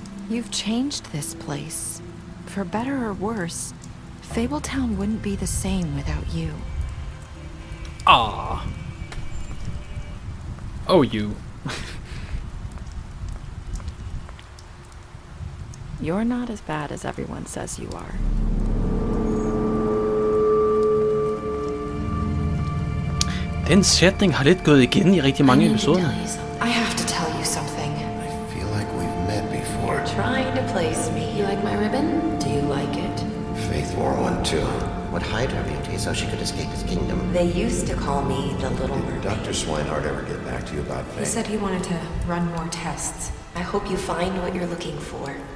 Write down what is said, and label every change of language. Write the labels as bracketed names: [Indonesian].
[English] You've changed this place. For better or worse, Fabletown wouldn't be the same without you. Ah. Oh, you. You're not as bad as everyone says you are. [Danish] Den sætning har lidt gået igen i rigtig mange episoder. [English] I have to tell you something. I feel like we've met before. You're trying to place me. You like my ribbon? Do you like it? Faith wore one too. Would hide her beauty so she could escape his kingdom. They used to call me the Little Mermaid. Did Dr. Swinehart ever get back to you about Faith? He said he wanted to run more tests. I hope you find what you're looking for.